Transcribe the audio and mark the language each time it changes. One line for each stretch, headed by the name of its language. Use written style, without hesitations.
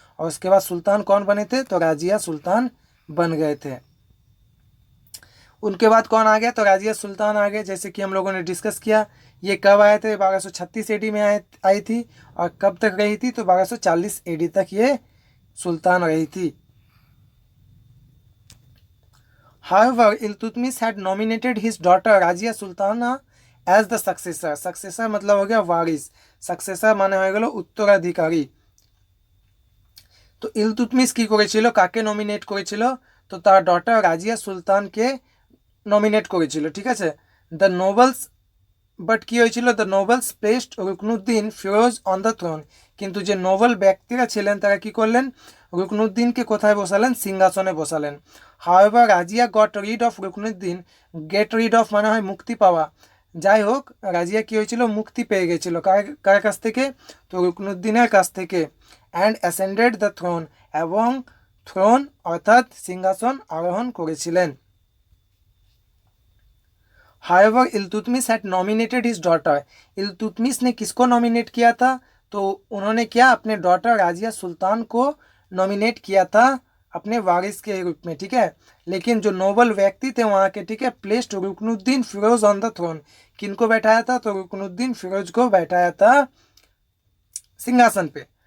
Hindi: और उसके बाद सुल्तान कौन बने थे? तो राजिया सुल्तान बन गए थे। उनके बाद कौन आ गया? तो राजिया सुल्तान आ गए, जैसे कि हम लोगों ने डिस्कस किया। ये कब आए थे? 1236 एडी में आई थी। और कब तक रही थी? तो 1240 एडी तक ये सुल्तान रही थी।
English: However, Iltutmish had nominated his daughter Rajia Sultana as the successor.
Hindi: Successor मतलब हो गया वारिस। Successor माने हो गया उत्तराधिकारी।
Bangla: तो ইলতুৎমিশ কি করেছিল? কাকে নমিনেট করেছিল? তো তার ডটার রাজিয়া সুলতানকে নমিনেট করেছিল, ঠিক আছে।
English: the nobles but
Bangla: কি হয়েছিল?
English: The nobles placed Ruknuddin Firoz on the throne.
Bangla: কিন্তু যে নোবেল ব্যক্তিরা ছিলেন তারা কি করলেন? রুকনুদ্দিনকে কোথায় বসালেন? সিংহাসনে বসালেন।
English: However Razia got rid of Ruknuddin.
Bangla: Get rid of মানে হয় মুক্তি পাওয়া। যাই হোক, রাজিয়া কি হয়েছিল? মুক্তি পেয়ে গেছিল। কার কাছ থেকে? তো রুকনুদ্দিনের কাছ থেকে।
English: and ascended the throne,
Bangla: এবং থ্রোন অর্থাৎ সিংহাসন আরোহণ করেছিলেন।
English: However, Iltutmish had nominated his daughter.
Hindi: Iltutmish ने किसको नॉमिनेट किया था? तो उन्होंने क्या? अपने डॉटर राजिया सुल्तान को नॉमिनेट किया था अपने वारिस के रूप में, ठीक है। लेकिन जो नोबल व्यक्ति थे वहाँ के, ठीक है,
English: Placed Ruknuddin Firoz on the throne.
Hindi: किनको बैठाया था? तो रुकनुद्दीन फिरोज को बैठाया था सिंहासन पे।